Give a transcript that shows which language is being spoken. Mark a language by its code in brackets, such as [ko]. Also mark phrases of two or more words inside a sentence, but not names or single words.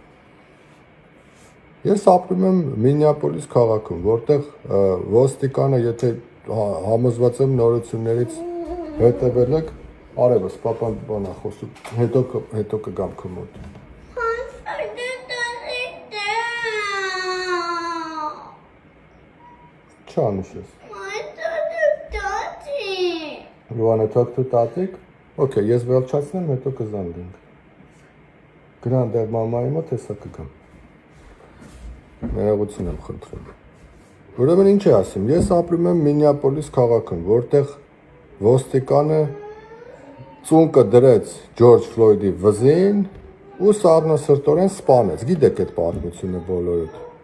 [hy] Ես ապրում եմ Մինեապոլիս քաղաքում, որտեղ ոստիկանը, եթե համոզված եմ նորություններից հետևել եք, արևս, պապան բան է խոսում, հետո կգամ քո մոտ։ Չանուշ ես։ [en] You wanna talk to Tatik? [hy] Okay, ես վերջացնեմ, հետո կզանգենք։ Գնան դեռ մամայի մոտ, հեսա կգամ։ Ներողություն եմ խնդրում։ Ուրեմն ինչ է ասում, ես ապրում եմ Մինեապոլիս քաղաքում, որտեղ ոստիկանը ծունկը դրեց Ջորջ Ֆլոյդի վզին ու սառնասրտորեն սպանեց, գիտեք այդ պատմությունը բոլորդ։